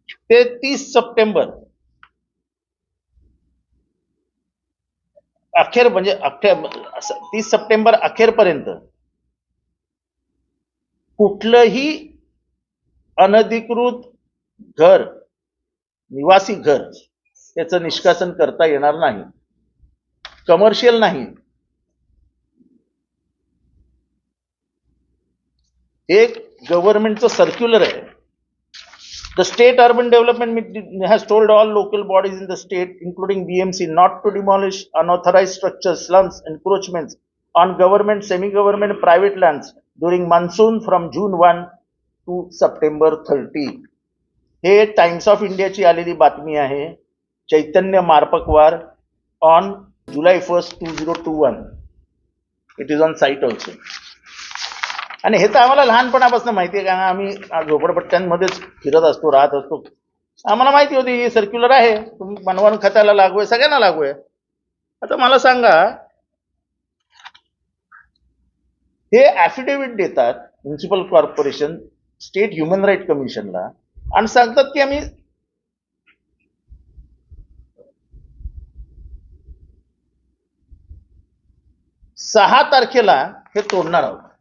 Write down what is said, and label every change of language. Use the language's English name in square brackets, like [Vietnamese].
[Marathi] ते 30 सप्टेंबर अखेर, म्हणजे 30 सप्टेंबर अखेरपर्यंत कुठलंही अनधिकृत घर, निवासी घर, त्याचं निष्कासन करता येणार नाही. कमर्शियल नाही. एक गव्हर्नमेंटचं सर्क्युलर आहे. [English] The state urban development has told all local bodies in the state, including BMC, not to demolish unauthorized structures, slums, encroachments on government, semi-government, private lands during monsoon from June 1 to September 30. [Marathi] हे times of इंडियाची आलेली बातमी आहे. [English] Chaitanya Marpakwar on July 1, 2021. It is on site also. [Marathi] आणि हे तर आम्हाला लहानपणापासून माहिती आहे, कारण आम्ही झोपडपट्ट्यांमध्येच फिरत असतो, राहत असतो. आम्हाला माहिती होती ही सर्क्युलर आहे, तुम्ही मनवन खात्याला लागू आहे, सगळ्यांना लागू आहे. आता मला सांगा, हे ऍफिडेव्हिट देतात municipal corporation state human right कमिशनला आणि सांगतात की आम्ही 6 तारखेला हे तोडणार आहोत.